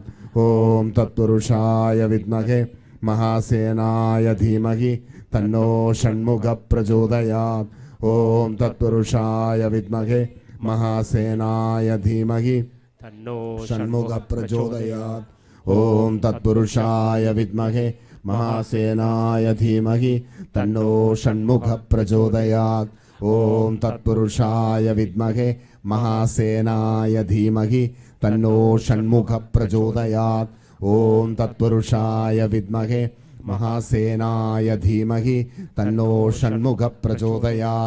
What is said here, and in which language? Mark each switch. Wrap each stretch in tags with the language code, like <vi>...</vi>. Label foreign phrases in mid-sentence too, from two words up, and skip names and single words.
<sa>ॐ तत्पुरुषाय विद्महे महासेनाय धीमहि तन्नो षण्मुखः प्रचोदयात्। ॐ तत्पुरुषाय विद्महे महासेनाय धीमहि तन्नो षण्मुखः प्रचोदयात्। ഓം തത്പുരുഷായ വിദ്മഹേ മഹാസേനായ ധീമഹി തന്നോ ഷൺമുഖ പ്രചോദയാത്. ഓം തത്പുരുഷായ വിദ്മഹേ മഹാസേനായ ധീമഹി തന്നോ ഷൺമുഖ പ്രചോദയാത്. ഓം തത്പുരുഷായ വിദ്മഹേ മഹാസേനായ ധീമഹി തന്നോ ഷൺമുഖ പ്രചോദയാത്.</sa>